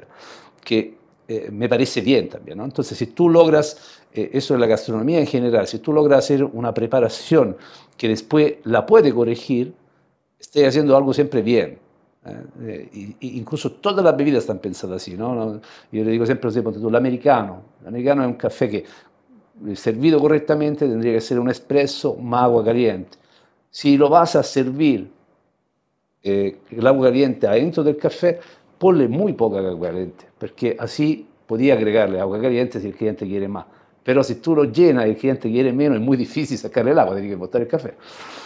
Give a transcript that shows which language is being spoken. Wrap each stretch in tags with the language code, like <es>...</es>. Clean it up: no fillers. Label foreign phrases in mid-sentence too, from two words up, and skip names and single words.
<es>Que me parece bien también, ¿no? Entonces, si tú logras, eso es la gastronomía en general, si tú logras hacer una preparación que después la puede corregir, estés haciendo algo siempre bien. Incluso todas las bebidas están pensadas así, ¿no? Yo le digo siempre,</es> <it>l'americano è un caffè che</it> <es>servido correctamente tendría que ser un espresso más agua caliente. Si lo vas a servir el agua caliente adentro del café, ponle muy poca agua caliente, porque así podía agregarle agua caliente si el cliente quiere más. Pero si tú lo llenas y el cliente quiere menos, es muy difícil sacarle el agua, tiene que botar el café.</es>